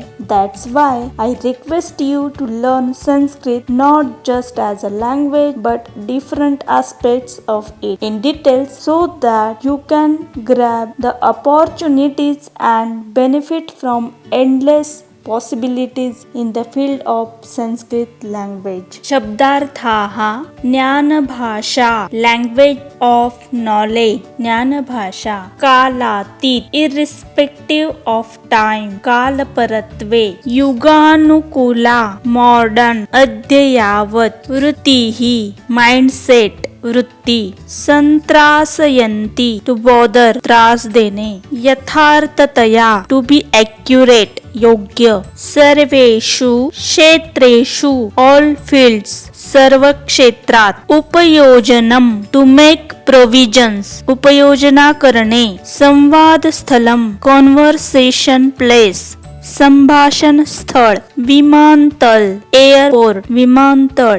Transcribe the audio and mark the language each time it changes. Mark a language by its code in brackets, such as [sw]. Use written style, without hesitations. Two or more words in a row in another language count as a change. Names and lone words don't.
[en] That's why I request you to learn Sanskrit not just as a language but different aspects of it in details so that you can grab the opportunities and benefit from endless possibilities in the field of Sanskrit language. [sa] शब्दार्थाः ज्ञानभाषा [en] language of knowledge. [sa] ज्ञानभाषा कालातीत [en] irrespective of time. [sa] कालपरत्वे युगानुकूला modern अद्ययावत. वृत्तिः mindset वृत्ती. [en] संत्रासयंती to bother [mr] त्रास देणे. [en] यथार्थतया to be accurate योग्य. [sa] सर्वेषु क्षेत्रेषु [en] all fields [mr] सर्व क्षेत्रात. [en] उपयोजनम to make provisions [mr] उपयोजना करणे. [sa] संवाद स्थलम [en] conversation place [mr] संभाषण स्थळ. विमानतळ एअरपोर्ट विमानतळ.